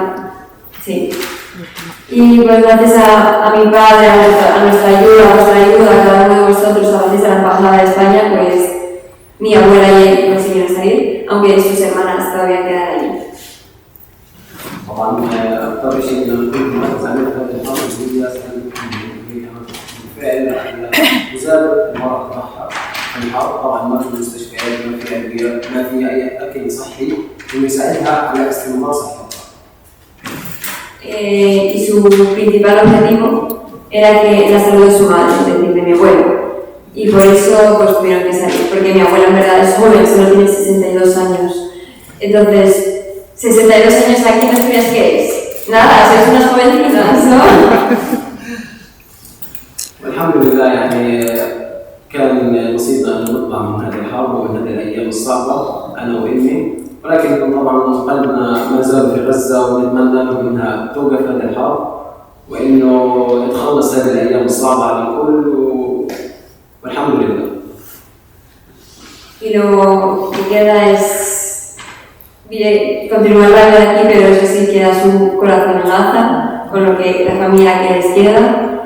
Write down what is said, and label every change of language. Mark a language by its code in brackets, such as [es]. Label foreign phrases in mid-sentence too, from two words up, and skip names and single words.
[es] Sí. Y pues gracias a mi padre, a nuestra ayuda, a vuestra ayuda, a cada uno de vosotros, a veces a la Embajada de España, pues mi abuela y él consiguieron salir, aunque sus hermanas todavía quedan allí. [ar] طبعا أكثر شيء من كنت عملت هذه الفترة هي بالفعل وزادت المرض تاعها الحرب. طبعا ما في مستشفيات ما في أدوية ما في أي أكل صحي ويساعدها على استمرار صحتها. [es] Y su principal objetivo era que la salud de su madre, es decir, de mi abuelo. Y por eso pues tuvieron que salir, porque mi abuelo en verdad es joven, solo tiene 62 años. Entonces, 62 años aquí no crees que es. Nada, sois unas jovencitas, ¿no? [ar] والحمد لله يعني كان نصيبنا أن نطلع من هذه الحرب ومن هذه الأيام الصعبة أنا وإمي، ولكن طبعا قلبنا ما زال في غزة ونتمنى له أنها توقف هذه الحرب وإنه يتخلص هذه الأيام الصعبة على الكل Alhamdulillah. [es] Y lo que queda es continuar la vida aquí, pero eso sí, queda su corazón en Gaza, con lo que la familia que les queda.